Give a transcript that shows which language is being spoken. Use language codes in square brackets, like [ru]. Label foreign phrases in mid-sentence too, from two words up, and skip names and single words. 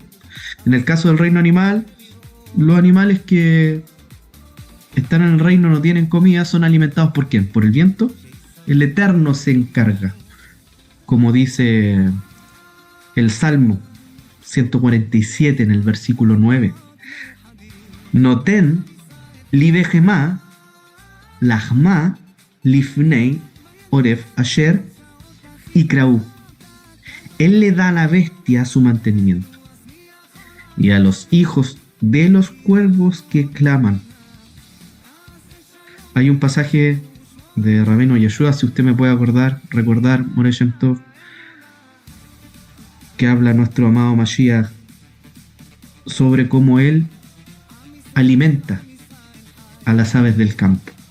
[es] En el caso del reino animal, los animales que están en el reino no tienen comida, son alimentados ¿por quién? ¿Por el viento? El Eterno se encarga, como dice el Salmo 147 en el versículo 9. [he] נותן לבהמה לחמה לבני ערב אשר יקראו. [es] Él le da a la bestia su mantenimiento y a los hijos de los cuervos que claman. Hay un pasaje de Rabbeinu Yeshua, si usted me puede recordar, More Shem Tov, que habla nuestro amado Mashiach sobre cómo él alimenta a las aves del campo.